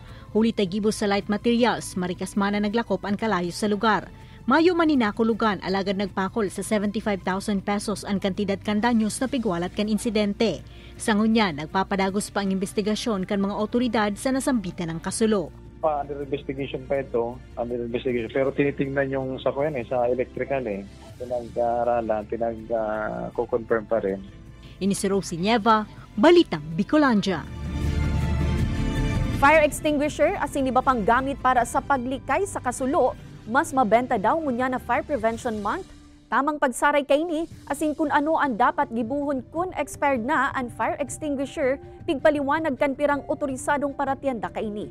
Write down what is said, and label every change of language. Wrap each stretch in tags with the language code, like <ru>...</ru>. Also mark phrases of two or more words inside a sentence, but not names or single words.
<bik>Huli tagibo sa light materials, marikas man na naglakop ang kalayo sa lugar. Mayo maninakulugan alagad nagpakol sa 75,000 pesos ang kantidad kan danyos na pigwalat kan insidente. Sa ngunya, nagpapadagos pa ang investigasyon kan mga otoridad sa nasambitan ng kasulo.</bik> <en>Under investigation</en> <tl>pa ito, pero tinitingnan yung sa electrical pinag-aaralan, pinag-confirm pa rin.</tl> <bik>Ini si Rosie Nieva, Balitang Bicolandia.</bik> <en>Fire extinguisher</en> <bik>asin iba pang gamit para sa paglikay sa kasulo, mas mabenta daw ngunya na Fire Prevention Month. Tamang pagsaray kay ni, asin kun ano ang dapat gibuhon kun expired na ang</bik> <en>fire extinguisher,</en> <bik>pigpaliwanag kan pirang otorisadong paratienda kay ni.</bik>